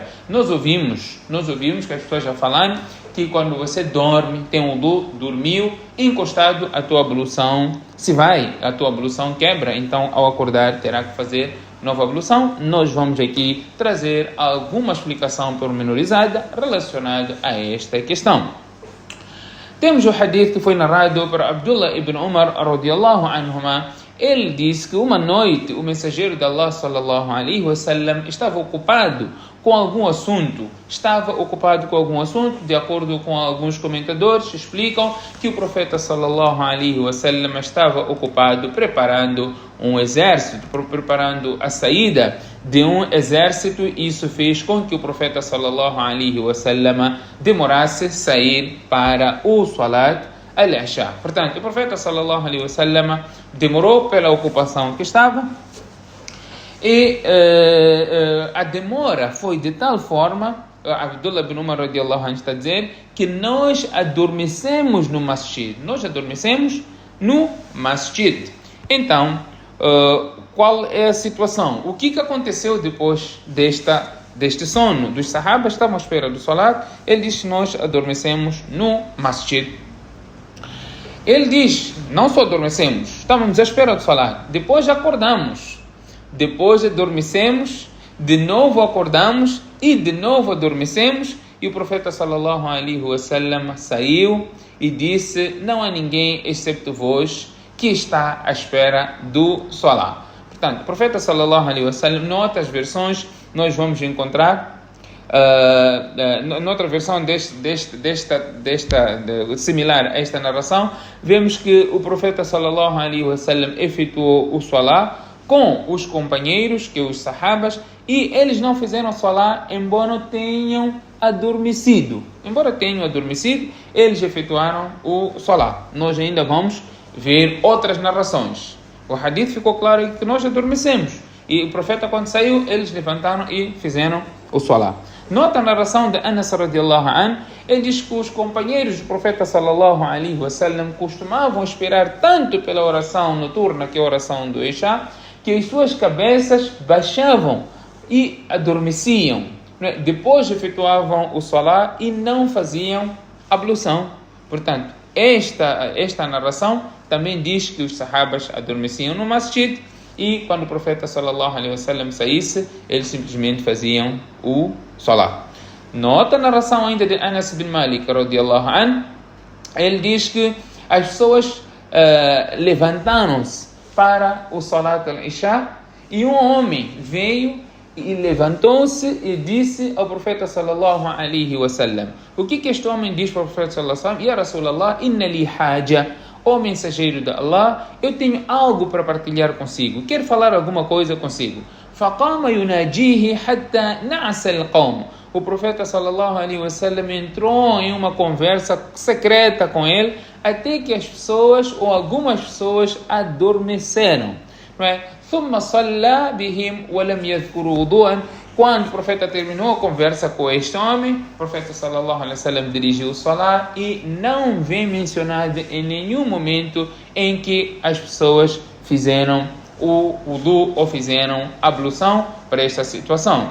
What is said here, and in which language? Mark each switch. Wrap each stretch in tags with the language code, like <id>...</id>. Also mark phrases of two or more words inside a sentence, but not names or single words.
<pt>Nós ouvimos que as pessoas já falaram que quando você dorme, tem um wudu, dormiu, encostado, a tua ablução a tua ablução quebra, então ao acordar terá que fazer nova ablução. Nós vamos aqui trazer alguma explicação pormenorizada relacionada a esta questão. Temos o hadith que foi narrado por Abdullah ibn Umar</pt> <ar>رضي الله عنهما.</ar> <pt>Ele diz que uma noite o mensageiro de Allah</pt> <ar>صلى الله عليه وسلم</ar> <pt>estava ocupado com algum assunto. De acordo com alguns comentadores, explicam que o profeta</pt> <ar>صلى الله عليه وسلم</ar> <pt>estava ocupado preparando um exército, preparando a saída de um exército. Isso fez com que o profeta</pt> <ar>صلى الله عليه وسلم</ar> <pt>demorasse a sair para o</pt> <ar>صلاة العشاء.</ar> <pt>Portanto, o profeta</pt> <ar>صلى الله عليه وسلم</ar> <pt>demorou pela ocupação que estava e a demora foi de tal forma, Abdullah ibn Umar</pt> <ar>رضي الله عنه</ar> <pt>está a dizer, que nós adormecemos no masjid. Então, qual é a situação? O que aconteceu depois deste sono? Dos sahabas estavam à espera do salat. Ele diz que nós adormecemos no masjid. Ele diz, não só adormecemos, estávamos à espera do salat. Depois acordamos. Depois adormecemos, de novo acordamos e de novo adormecemos. E o profeta</pt> <ar>صلى الله عليه وسلم</ar> <pt>saiu e disse, não há ninguém excepto vós que está à espera do salat. Portanto, o profeta</pt> <ar>صلى الله عليه وسلم,</ar> <pt>noutras versões, nós vamos encontrar noutra versão similar a esta narração, vemos que o profeta</pt> <ar>صلى الله عليه وسلم</ar> <pt>efetuou o salat com os companheiros, que os sahabas, e eles não fizeram salat embora tenham adormecido. Eles efetuaram o salat. Nós ainda vamos ver outras narrações. O hadith ficou claro que nós adormecemos. E o profeta, quando saiu, eles levantaram e fizeram o salat. Nota a narração de Anas</pt> <ar>رضي الله عنه.</ar> <pt>Ele diz que os companheiros do profeta</pt> <ar>صلى الله عليه وسلم</ar> <pt>costumavam esperar tanto pela oração noturna, que é a oração do Isha, que as suas cabeças baixavam e adormeciam. Depois efetuavam o salat e não faziam ablução. Portanto, esta narração também diz que os sahabas adormeciam no masjid e quando o profeta</pt> <ar>صلى الله عليه وسلم</ar> <pt>saísse, eles simplesmente faziam o salat. Nota a narração ainda de Anas bin Malik</pt> <ar>رضي الله عنه.</ar> <pt>Ele diz que as pessoas levantaram-se para o</pt> <ar>صلاة العشاء</ar> <pt>e um homem veio e levantou-se e disse ao profeta</pt> <ar>صلى الله عليه وسلم.</ar> <pt>O que este homem diz para o profeta</pt> <ar>صلى الله عليه وسلم? يا رسول الله، إن لي حاجة.</ar> <pt>Ó mensageiro de Allah, eu tenho algo para partilhar consigo. Quero falar alguma coisa consigo.</pt> <ar>فقام يناجيه حتى نعس القوم.</ar> <pt>o profeta</pt> <ar>صلى الله عليه وسلم</ar> <pt>entrou em uma conversa secreta com ele, até que as pessoas, ou algumas pessoas, adormeceram. Não é?</pt> <ar>ثم صلى بهم ولم يذكروا وضوءا.</ar> <pt>Quando o profeta terminou a conversa com este homem, o profeta</pt> <ar>صلى الله عليه وسلم</ar> <pt>dirigiu o salat e não vem mencionado em nenhum momento em que as pessoas fizeram o wudu ou fizeram ablução para esta situação.</pt>